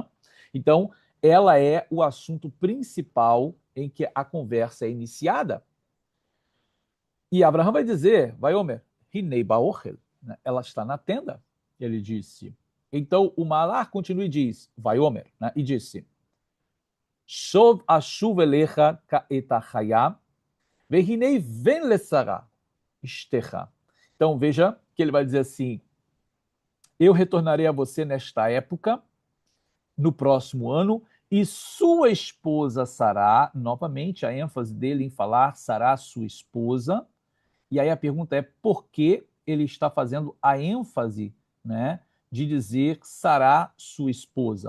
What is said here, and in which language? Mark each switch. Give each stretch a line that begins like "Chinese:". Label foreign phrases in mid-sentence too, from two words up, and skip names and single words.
Portuguese: Então, ela é o assunto principal em que a conversa é iniciada. E Abraão vai dizer,
Hebrew: ויאמר הנה באהל,
Portuguese: ela está na tenda, ele disse. Então o Malach continua e diz,
Hebrew: ויאמר,
Portuguese: e disse,
Hebrew: שוב אשוב אליך כעת חיה והנה בן לשרה אשתך.
Portuguese: Então veja que ele vai dizer assim, eu retornarei a você nesta época, no próximo ano, e sua esposa Sará, novamente a ênfase dele em falar Sará, sua esposa. E aí a pergunta é por que ele está fazendo a ênfase, né, de dizer Sará, sua esposa?